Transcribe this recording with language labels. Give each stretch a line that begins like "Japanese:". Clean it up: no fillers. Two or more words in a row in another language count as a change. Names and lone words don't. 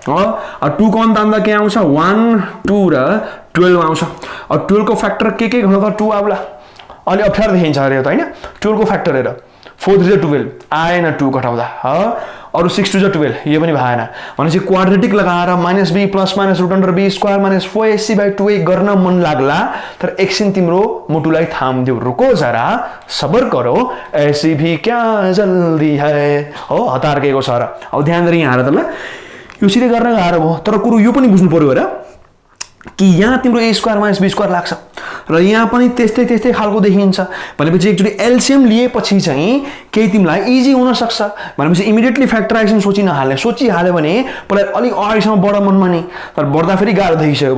Nepali: 2 को अन्त आउँदा के आउँछ 1 2 र 12 आउँछ अब 12 को फ्याक्टर के गर्नु त 2 आउला अलि अप्ठ्यारो देखिन्छ अरे त हैन 12 को फ्याक्टर हेर 4 3 12 आएन 2 घटाउँदा अरु 6 2 12 यो पनि भएन भनेपछि क्वाड्रेटिक लगाएर -b + -√b² - 4ac/2a गर्न मन लाग्ला तर एकछिन तिम्रो मुटुलाई थाम्दिउ
Hindi: रुको जरा सबर करो ऐसी भी क्या जल्दी है
Nepali: हो हतार केको छ र अब ध्यान दिएर यहाँ हेर त ल यो सिधै गर्न गाह्रो भयो तर कुरो यो पनि बुझ्नु पर्यो हेर कि यहाँ तिम्रो a² - b² लाग्छ र यहाँ पनि त्यस्तै खालको देखिन्छ भनेपछि
English: actually LCM
Nepali: लिएपछि चाहिँ केही तिमीलाई इजी हुन सक्छ भनेपछि
English: immediately factorization
Nepali: सोचिहाल्यो भने पहिला अलिक अगाडिसम्म बढ मनमा नि तर बढ्दा फेरि गाह्रो देखिसक्यो